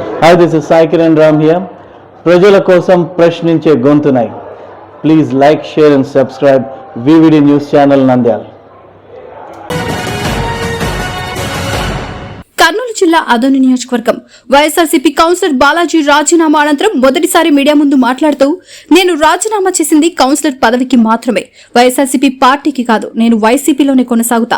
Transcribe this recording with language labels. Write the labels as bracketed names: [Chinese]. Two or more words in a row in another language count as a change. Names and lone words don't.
[English] Hi, this is Sai Kiran Ram here. [Telugu] ప్రజల కోసం ప్రశ్నించే గొంతునై. [English] Please like, share and subscribe VVD News Channel Nandyal. [Telugu] కర్నూలు జిల్లా ఆదోని నియోజకవర్గం వైఎస్ఆర్సీపీ కౌన్సిలర్ బాలాజీ రాజీనామా అనంతరం మొదటిసారి మీడియా ముందు మాట్లాడుతూ, నేను రాజీనామా చేసింది కౌన్సిలర్ పదవికి మాత్రమే, వైఎస్ఆర్సీపీ పార్టీకి కాదు. నేను వైసీపీలోనే కొనసాగుతా.